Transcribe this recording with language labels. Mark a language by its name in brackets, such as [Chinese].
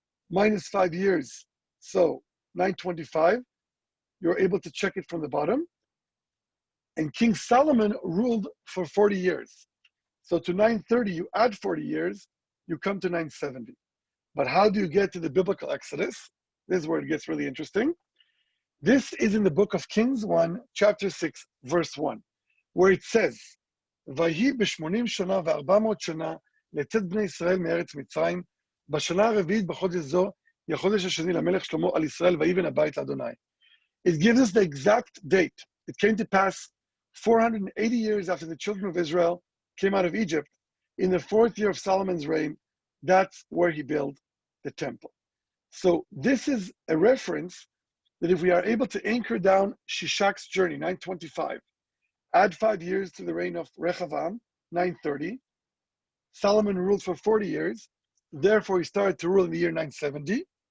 [English] Minus 5 years, so 925, you're able to check it from the bottom. And King Solomon ruled for 40 years. So to 930, you add 40 years, you come to 970. But how do you get to the biblical Exodus? This is where it gets really interesting. This is in the book of Kings 1, chapter 6, verse 1, where it says, [Hebrew] ויהי ב-80 שנה ו400 שנה לצאת בני ישראל מארץ מצרים, בשנה הרביעית בחודש זו, החודש השני למלך שלמה על ישראל, ויבן הבית לאדוני. [English] It gives us the exact date. It came to pass 480 years after the children of Israel came out of Egypt. In the 4th year of Solomon's reign, that's where he built the temple. So this is a reference that if we are able to anchor down Shishak's journey, 925, add 5 years to the reign of Rehoboam, 930, Solomon ruled for 40 years, therefore he started to rule in the year 970.